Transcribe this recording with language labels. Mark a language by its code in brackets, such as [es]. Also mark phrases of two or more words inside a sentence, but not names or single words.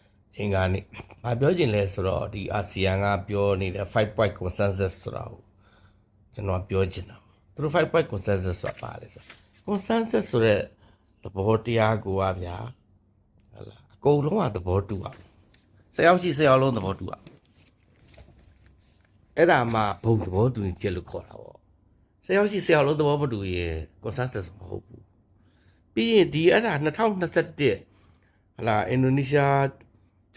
[my] အင်္ဂါနေ့ငါပြောချင်လဲဆိုတော့ဒီအာဆီယံကပြောနေတဲ့5 [en] point consensus [my] ဆိုတာကိုကျွန်တော်ပြောချင်တာသူတို့5 [en] point consensus [my] ဆိုတာပါလေဆို consensus ဆိုတဲ့သဘောတရားကိုကဗျာဟုတ်လားအကုန်လုံးကသဘောတူအောင်ဆယ်ယောက်ရှိဆယ်ယောက်လုံးသဘောတူအောင် အဲ့ဒါမှဘုံသဘောတူညီချက်လို့ခေါ်တာပေါ့ဆယ်ယောက်ရှိဆယ်ယောက်လုံးသဘောမတူရင် consensus မဟုတ်ဘူးပြီးရင်ဒီအဲ့ဒါ2021ဟလာအင်ဒိုနီးရှားဂျ